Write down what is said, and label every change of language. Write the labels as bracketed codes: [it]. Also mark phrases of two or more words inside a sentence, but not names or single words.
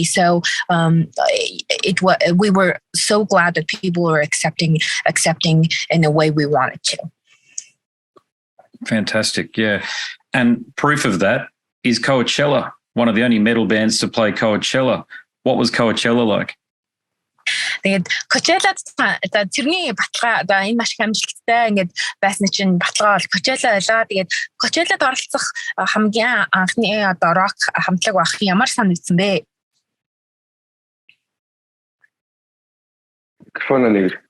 [en] So we were so glad that people were accepting in the way we wanted to. Fantastic, yeah. And proof of that is Coachella, one of the only metal bands to play Coachella. What was Coachella like? [mn] Тэгээд Coachella тэрний баталгаа одоо энэ маш их амжилттай ингээд байсан чинь баталгаа бол Coachella байлаа. Тэгээд Coachella-д оролцох хамгийн анхны одоо рок хамтлаг байх ямар санагдсан бэ? Микрофон нэг.